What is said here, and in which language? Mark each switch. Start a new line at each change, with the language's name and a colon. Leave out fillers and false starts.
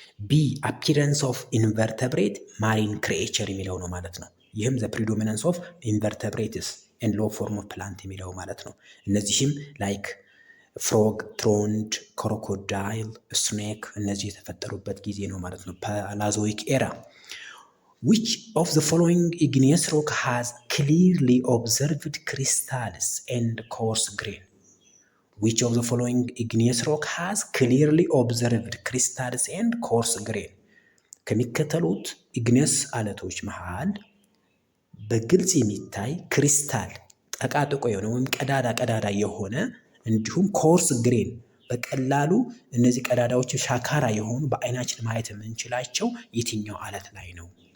English: ቢ አፒረንስ ኦፍ ኢንቨርተብሬት ማሪን ክሬቸር
Amharic: የሚለው ነው ማለት ነው።
English: ይህም ዘ ፕሪዶሚናንስ ኦፍ ኢንቨርተብሬትስ ኤንድ ሎ ፎርም ኦፍ ፕላንት
Amharic: የሚለው ማለት ነው።
English: እነዚህም ላይክ ፍሮግ፣ ትሮንድ፣ ክሮኮዳይል፣ ስኔክ
Amharic: እነዚህ የተፈጠሩበት ጊዜ ነው ማለት ነው።
English: ፓላዞይክ ኤራ which of the following igneous rock has clearly observed crystals and coarse grain? which of the following igneous rock has clearly observed crystals and coarse grain?
Amharic: ከሚከተሉት ኢግኒየስ አለቶች መሃል በግልጽ የሚታይ ክሪስታል ጠቃጥቆ የሆነ ወይም ቀዳዳ የሆነ እንዲሁም ኮርስ ግሬን በቀላሉ እነዚህ ቀዳዳዎች ሻካራ የሆኑ በአይናችን ማየት የምንችላቸው የትኛው አለት ላይ ነው?